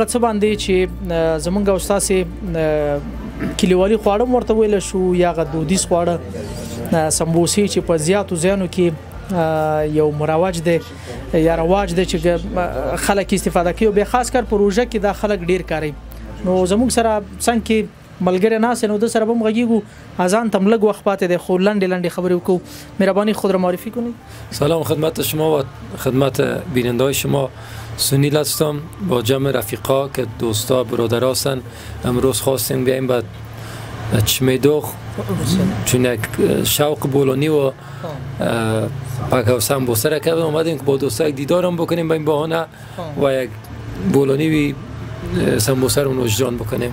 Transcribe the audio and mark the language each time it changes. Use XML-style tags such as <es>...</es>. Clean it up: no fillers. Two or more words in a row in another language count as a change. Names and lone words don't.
<ps>څه باندې چې زموږ او ستاسې کلیوالي خواړه هم ورته ویلی شو یا هغه دودیز خواړه سمبوسې چې په زیاتو ځایونو کې یو مروج دی یا رواج دی چې خلک استفاده کوي او بیا خاص کر په روژه کې دا خلک ډیر کاروي نو زموږ سره څنګه کې ملګری ناست نو د سره به هم غږیږو اذان تم لږ وخت پاتې دی خو لنډې خبرې وکړو</ps> <fa>مهربانی خود را معرفی کنید. سلام خدمت شما و خدمت بیننده‌های شما. سنیل هستم با جمع رفیقا که دوستا برادرها هستند. امروز خواستیم بیایم بعد چشمه دوغ چون یک شوق بولانی و پک و سمبوسه را کردیم اومدیم که با دوستا یک دیدارم بکنیم با این بهانه و یک بولانی وی سمبوسه رو نوشجان بکنیم.</fa>